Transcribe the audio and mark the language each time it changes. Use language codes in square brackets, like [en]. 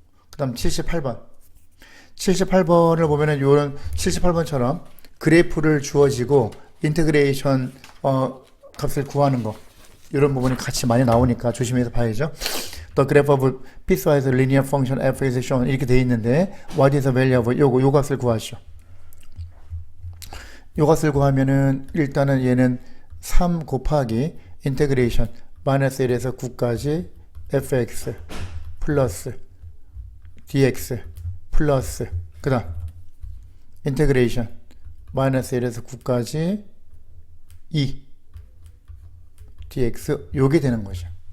[ko] 그 다음 78번. 78번을 보면은 요런 78번처럼 그래프를 주어지고 인테그레이션 값을 구하는 거 이런 부분이 같이 많이 나오니까 조심해서 봐야죠. [en] The graph of piecewise linear function f is shown [ko] 이렇게 돼 있는데 [en] what is the value of [ko] 요 값을 구하시오. 요 값을 구하면은 일단은 얘는 3 곱하기 인테그레이션 마이너스 1에서 9까지 fx 플러스 dx 플러스 그 다음 인테그레이션 마이너스 1에서 9까지 2 dx 요게 되는 거죠.